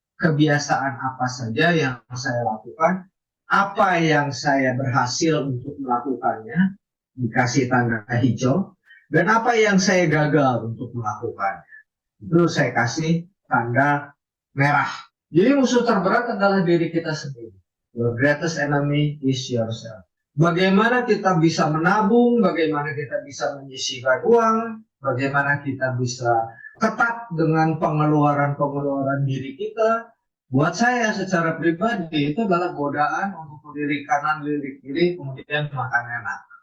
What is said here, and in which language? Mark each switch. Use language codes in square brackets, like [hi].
[id] kebiasaan apa saja yang saya lakukan, apa yang saya berhasil untuk melakukannya, dikasih tanda hijau, dan apa yang saya gagal untuk melakukan, itu saya kasih tanda merah. Jadi musuh terberat adalah diri kita sendiri. [en] Your greatest enemy is yourself. [id] Bagaimana kita bisa menabung, bagaimana kita bisa menyisihkan uang, bagaimana kita bisa ketat dengan pengeluaran-pengeluaran diri kita. Buat saya secara pribadi itu adalah godaan untuk lirik kanan, lirik kiri, kemudian makan enak.